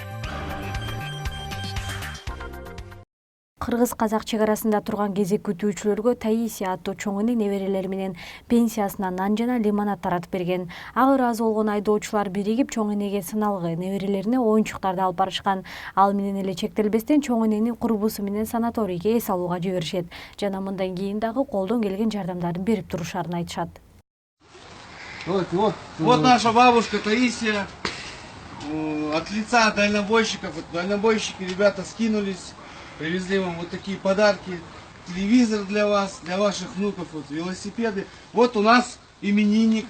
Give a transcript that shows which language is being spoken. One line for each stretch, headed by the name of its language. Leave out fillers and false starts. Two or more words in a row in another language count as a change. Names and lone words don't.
Kyrgyz: Кыргыз-казак чек арасында турган кезек күтүүчүлөргө Таисия аттуу чоң эне неберелери менен пенсиясына нан жана лимонад таратып берген. Ага ыраазы болгон айдоочулар биригип чоң энеге сыналгы, неберелерине оюнчуктарды алып барышкан. Ал менен эле чектелбестен чоң энени курбусу менен санаторийге эс алууга жиберишет. Жана мындан кийин дагы колдон келген жардамдарын берип турушарын айтышат.
Russian: Вот наша бабушка Таисия. От лица дальнобойщиков. Дальнобойщики, ребята, скинулись. Привезли вам вот такие подарки. Телевизор для вас, для ваших внуков, вот велосипеды. Вот у нас именинник.